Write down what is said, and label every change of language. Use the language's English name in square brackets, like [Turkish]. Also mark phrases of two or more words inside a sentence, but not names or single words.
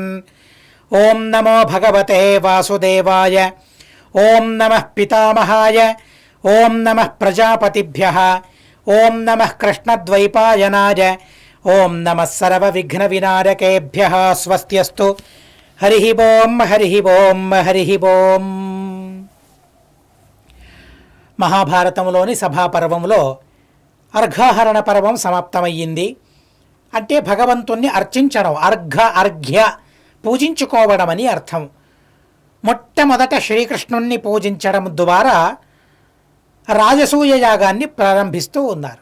[Sanskrit] ॐ नमो भगवते वासुदेवाय ॐ नमः पितामहाय ॐ नमः प्रजापतिभ्यः ॐ नमः कृष्णद्वैपायनाय ॐ नमः सर्वविघ्नविनायकेभ्यः। स्वस्त्यस्तु। हरिः ओं हरिः ओं हरिः ओं। [Telugu] మహాభారతంలోని సభాపర్వంలో అర్ఘాహరణ పర్వం సమాప్తమయ్యింది. అంటే భగవంతుణ్ణి అర్చించడం, అర్ఘ్య పూజించుకోవడం అని అర్థం. మొట్టమొదట శ్రీకృష్ణుణ్ణి పూజించడం ద్వారా రాజసూయ యాగాన్ని ప్రారంభిస్తూ ఉన్నారు.